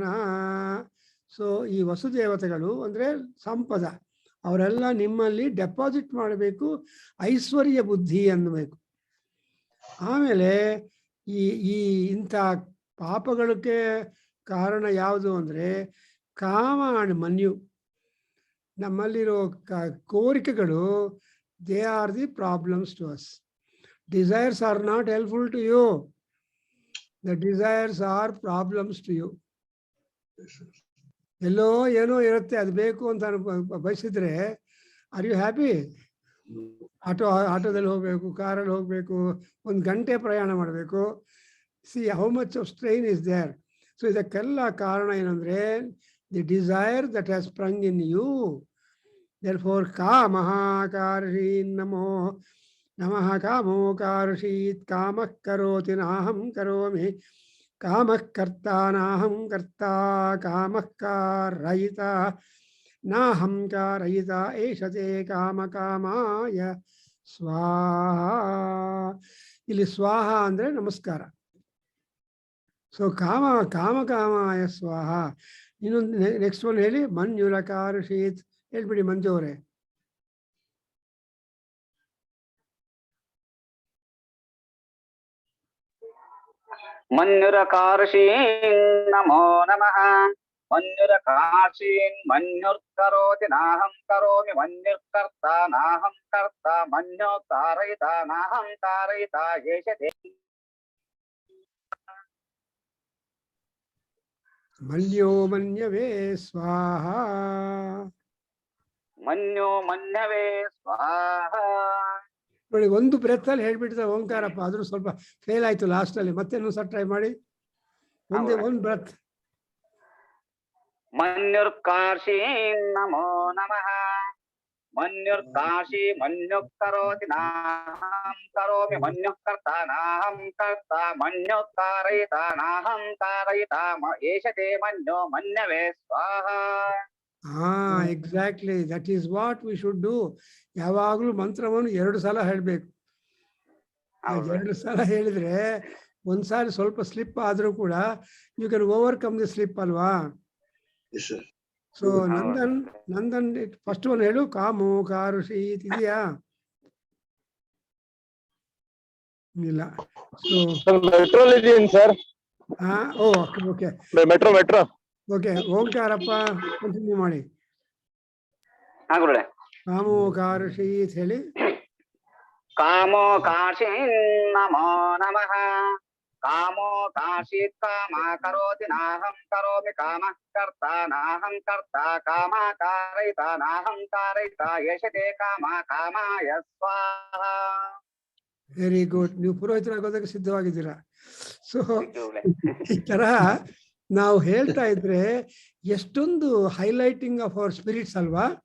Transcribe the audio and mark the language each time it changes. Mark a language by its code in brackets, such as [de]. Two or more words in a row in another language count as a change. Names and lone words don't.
[kn] ಸೊ ಈ ವಸುದೇವತೆಗಳು ಅಂದರೆ ಸಂಪದ, ಅವರೆಲ್ಲ ನಿಮ್ಮಲ್ಲಿ ಡೆಪಾಸಿಟ್ ಮಾಡಬೇಕು, ಐಶ್ವರ್ಯ ಬುದ್ಧಿ ಅನ್ನಬೇಕು. ಆಮೇಲೆ ಈ ಇಂಥ ಪಾಪಗಳಿಗೆ ಕಾರಣ ಯಾವುದು ಅಂದರೆ ಕಾಮ ಅಂಡ್ ಮನ್ಯು. ನಮ್ಮಲ್ಲಿರೋ ಕೋರಿಕೆಗಳು, [en] they are the problems to us. Desires are not helpful to you. The desires are problems to you. [kn] ಎಲ್ಲೋ ಏನೋ ಇರುತ್ತೆ, ಅದು ಬೇಕು ಅಂತ ಬಯಸಿದ್ರೆ [en] are you happy? [kn] ಆಟೋದಲ್ಲಿ ಹೋಗ್ಬೇಕು, ಕಾರಲ್ಲಿ ಹೋಗ್ಬೇಕು, 1 ಗಂಟೆ ಪ್ರಯಾಣ ಮಾಡಬೇಕು. [en] see how much of strain is there. [kn] ಸೊ ಇದಕ್ಕೆಲ್ಲ ಕಾರಣ ಏನಂದ್ರೆ [en] the desire that has sprung in you. Therefore, [sa] कामहकर्षि नमो नमः कामोकर्षित् कामः करोति नाहं करोमि कामः कर्ता नाहं कर्ता कामः कारयिता नाहं कारयिता एषते काम कामाय स्वाहा. [kn] ಇಲ್ಲಿ ಸ್ವಾಹ ಅಂದ್ರೆ ನಮಸ್ಕಾರ. [sa] So काम कामाय स्वाहा. [en] You know, next one [kn] ಹೇಳಿ ಮನ್ಯುರಕಾರುಷೀತ್ ಹೇಳ್ಬಿಡಿ ಮಂಜು ಅವರೇ. [sa] ಮನ್ಯುರಕಾರುಷೀನ್ ನಮೋ ನಮಃ. ಮನ್ಯುರಕಾರುಷೀನ್ ಮನ್ಯುರ್ಕರೋತಿ ನಾಹಂ ಕರೋಮಿ ಮನ್ಯುರ್ಕರ್ತ ನಾಹಂ ಕರ್ತ ಮನ್ಯೋ ಕಾರಯಿತ ನಾಹಂ ಕಾರಯಿತ ಏಷತೆ. ಮನ್ಯೋ ಮನ್ಯವೇ ಸ್ವಾಹ. ಮನ್ಯೋ ಮನ್ಯವೇ ಸ್ವಾಹ. [kn] ನೋಡಿ, ಒಂದು ಬ್ರೆತ್ತಲ್ಲಿ ಹೇಳ್ಬಿಡ್ತಾರೆ ಓಂಕಾರಪ್ಪ, ಆದ್ರೂ ಸ್ವಲ್ಪ ಫೇಲ್ ಆಯ್ತು ಲಾಸ್ಟ್ ಅಲ್ಲಿ. ಮತ್ತೆ ಸರ್ ಟ್ರೈ ಮಾಡಿ. ಒಂದೇ ಒಂದು ಬ್ರೆತ್. [sa] ಮನ್ಯುರ್ಕಾಶಿ ನಮೋ ನಮಃ. ಮನ್ಯುರ್ಕಾಶಿ ಮನ್ಯುಕ್ಕರೋತಿ ನಾಹಂ ಕರೋಮಿ ಮನ್ಯುಕ್ಕರ್ತ ನಾಹಂ ಕರ್ತ ಮನ್ಯುಕ್ಕಾರಯಿತ ನಾಹಂ ಕಾರಯಿತ ಏಷತೆ ಮನ್ಯೋ ಮನ್ಯವೇ ಸ್ವಾಹ. [en] exactly, that is what we should do. [kn] ಯಾವಾಗ್ಲೂ ಮಂತ್ರವನ್ನು 2 ಸಲ ಹೇಳ್ಬೇಕು. 2 ಸಲ ಹೇಳಿದ್ರೆ ಒಂದ್ಸಾರಿ ಸ್ವಲ್ಪ ಸ್ಲಿಪ್ ಆದ್ರೂ ಕೂಡ [en] you can overcome the slip [kn] ಅಲ್ವಾ. ಸೊ ನಂದನ್ ಫಸ್ಟ್ ಒಂದು ಹೇಳು. ಕಾಮು ಕಾರುಷಿ ಇದೆಯಾ? ಇಲ್ಲ. ಸೊ ಮೆಟ್ರೋಲ್ ಇದೀನಿ ಸರ್. ಓಕೆ ಮೆಟ್ರೋ ಓಕೆ. ಓಂಕಾರಪ್ಪ ಕಂಟಿನ್ಯೂ ಮಾಡಿ. ಕಾಮೋ ಕಾರುಷಿ ಹೇಳಿ. [sa] ಕಾಮೋ ಕಾಶಿ ನಮೋ ನಮಃ. ಕಾಮೋ ಕಾಶೀತ್ ಕಾಮ ಕರೋತಿ ನಾಹಂ ಕರೋಮಿ ಕಾಮ ಕರ್ತ ನಾಹಂ ಕರ್ತ ಕಾಮ ಕಾರಯಿತ ನಾಹಂ ಕಾರಯಿತ ಯಶತೆ ಕಾಮ ಕಾಮಾಯ ಸ್ವಾಹ. [en] very good. [kn] ನೀವು ಪುರೋಹಿತರಾಗೋದಕ್ಕೆ ಸಿದ್ಧವಾಗಿದ್ದೀರಾ. ಸೊ ಈ ತರ ನಾವು ಹೇಳ್ತಾ ಇದ್ರೆ ಎಷ್ಟೊಂದು [en] highlighting of our spirits [kn] ಅಲ್ವಾ.